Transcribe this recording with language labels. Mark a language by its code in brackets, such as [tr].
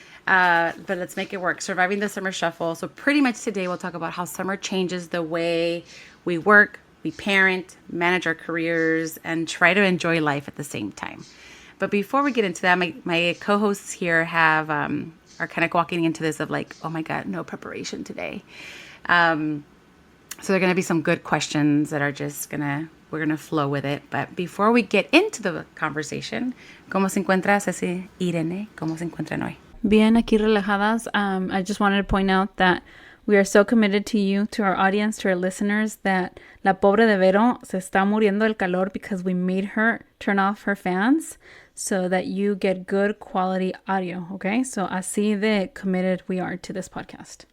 [en] But let's make it work. Surviving the summer shuffle. So pretty much today, we'll talk about how summer changes the way we work, we parent, manage our careers, and try to enjoy life at the same time. But before we get into that, my co-hosts here are kind of walking into this of like, oh my God, no preparation today. So there are going to be some good questions that are just we're going to flow with it. But before we get into the conversation, [es] ¿cómo se encuentra Ceci? Irene, ¿cómo se encuentran hoy? Bien, aquí relajadas. [en] I just wanted to point out that we are so committed to you, to our audience, to our listeners, that [es] la pobre de Vero se está muriendo del calor [en] because we made her turn off her fans so that you get good quality audio, okay? So [es] así de [en] committed we are to this podcast.